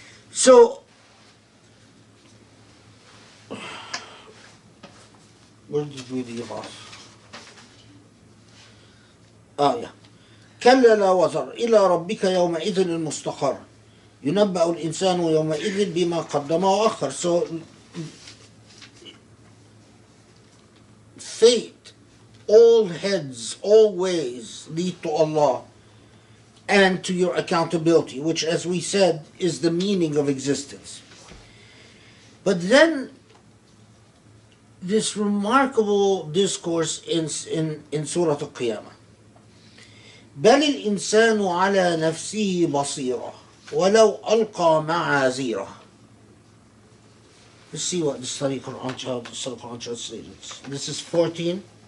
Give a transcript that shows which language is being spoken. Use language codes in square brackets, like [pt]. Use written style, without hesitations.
[en] So where did we leave off? Yeah. [ar] كلا لا وزر إلى ربك يومئذ المستقر ينبأ الإنسان يومئذ بما قدم وأخر. [en] So fate, all heads, all ways lead to Allah and to your accountability, which, as we said, is the meaning of existence. But then this remarkable discourse in Surah Al-Qiyamah. [ar] بل الإنسان على نفسه بصيرة ولو ألقى معاذيره. [en] Let's see what the study Quran translated. This is 14.